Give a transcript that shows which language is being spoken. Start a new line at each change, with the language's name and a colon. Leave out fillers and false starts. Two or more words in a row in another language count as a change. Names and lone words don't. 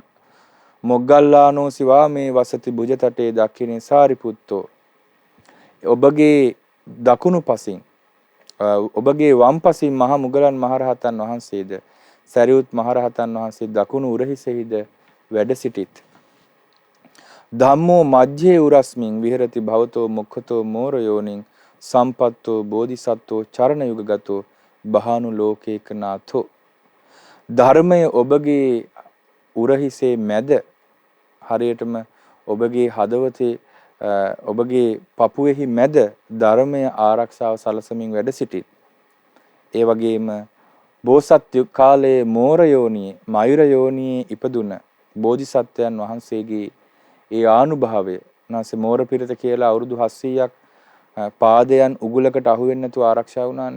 Pali: මොග්ගල්ලානෝ සිවා මේ වසති බුජතටේ දක්ඛිනේ සාරිපුත්තෝ.
Sinhala: ඔබගේ දකුණු පසින් ඔබගේ වම් පසින් මහා මුගලන් මහරහතන් වහන්සේද සරියුත් මහරහතන් වහන්සේ දකුණු උරහිසෙහිද වැඩ සිටිත්.
Pali: ධම්මෝ මජ්ජේ උරස්මින් විහෙරති භවතෝ මුක්ඛතෝ මෝරයෝනින් සම්පත්තෝ බෝධිසත්වෝ චරණ යුගගතෝ බහානු ලෝකේක නාථෝ.
Sinhala: ධර්මය ඔබගේ උරහිසේ මැද හරියටම ඔබගේ හදවතේ ඔබගේ පපුවෙහි මැද ධර්මය ආරක්ෂාව සලසමින් වැඩ සිටිත්. ඒ වගේම බෝසත් කාලයේ මෝර යෝනියේ මයුර යෝනියේ ඉපදුන බෝධිසත්වයන් වහන්සේගේ ඒ ආනුභාවය නැසෙ මෝර පිරිත කියලා අවුරුදු 700ක් පාදයන් උගුලකට අහු වෙන්නේ නැතුව ආරක්ෂා වුණානේ.